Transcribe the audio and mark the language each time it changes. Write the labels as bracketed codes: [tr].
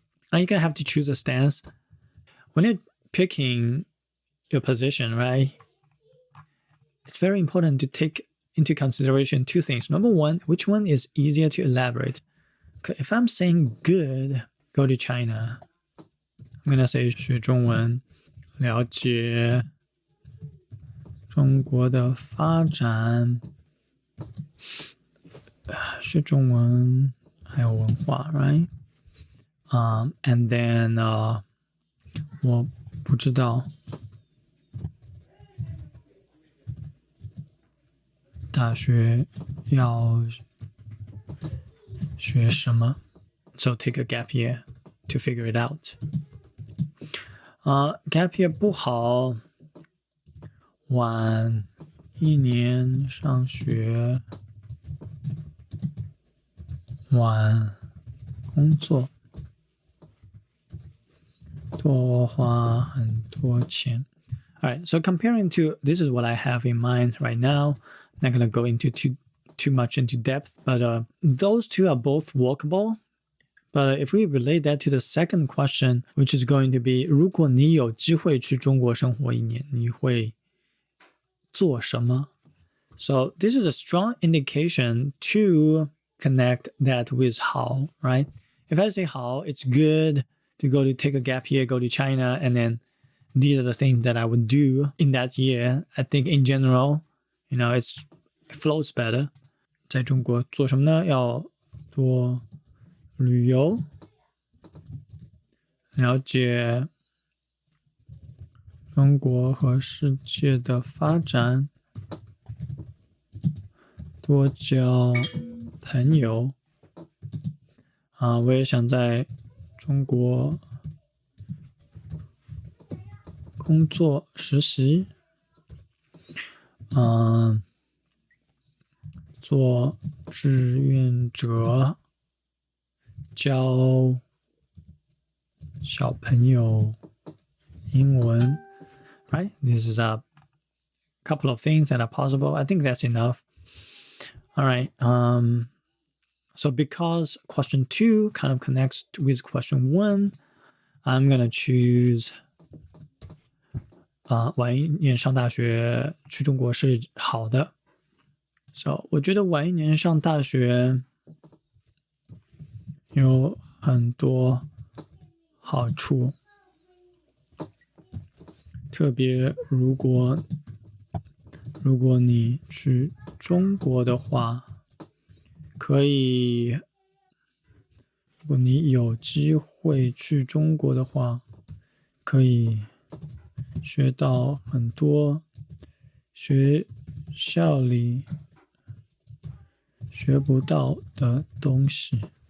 [en] Now you're going to have to choose a stance. When you're picking your position, right? It's very important to take into consideration two things. Number one, which one is easier to elaborate? Okay, if I'm saying good, go to China. I'm going to say [zh] 学中文，了解中国的发展，学中文还有文化 right? [en] And then [zh] 我不知道大学要学什么 [en] So take a gap year to figure it out. [zh] Gap year 不好，晚一年上学，晚工作，多花很多钱。 [en] All right, so comparing to, this is what I have in mind right now. I'm not going to go into too much into depth, but those two are both workable. But if we relate that to the second question, which is going to be, [zh] 如果你有机会去中国生活一年，你会做什么? [en] So this is a strong indication to connect that with 好, right? If I say 好, it's good to go to take a gap year, go to China, and then these are the things that I would do in that year. I think in general, it flows better. [zh] 在中国做什么呢？要多旅游，了解中国和世界的发展，多交朋友。我也想在中国工作实习，做志愿者，教小朋友英文 right? [en] This is a couple of things that are possible. I think that's enough. All right. So because question 2 kind of connects with question 1, I'm going to choose [zh] 晚一年上大学去中国是好的。 So 我觉得晚一年上大学有很多好处，特别如果你去中国的话，可以，如果你有机会去中国的话，可以学到很多学校里学不到的东西。